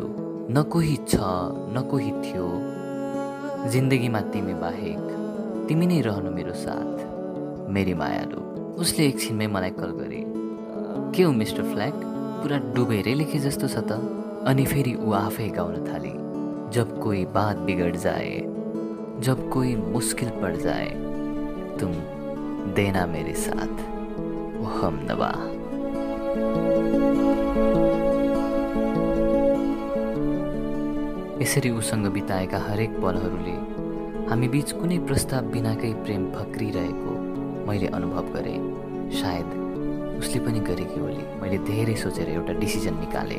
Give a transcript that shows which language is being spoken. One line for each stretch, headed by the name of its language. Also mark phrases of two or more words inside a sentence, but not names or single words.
Nepali: न कोही छ न कोही थियो जिन्दगीमा तिमी बाहेक, तिमी नै रहनु मेरो साथ मेरी मायालु। उसले एकछिनमै मलाई कल गरे, के हो मिस्टर फ्ल्याग, पुरा डुबेरै लेखे जस्तो छ त। अनि फेरि ऊ आफै गाउन थाली,
Hindi: जब कोई बात बिगड़ जाए, जब कोई मुश्किल पड़ जाए, तुम देना मेरे साथ ओ हमनवा।
Nepali: यसरी उसँग बिताएका हरेक पलहरूले हामी बीच कुनै प्रस्ताव बिनाकै प्रेम फक्रिरहेको मैले अनुभव गरेँ। सायद उसले पनि गरेकी होली। मैले धेरै सोचेर एउटा डिसिजन निकालेँ।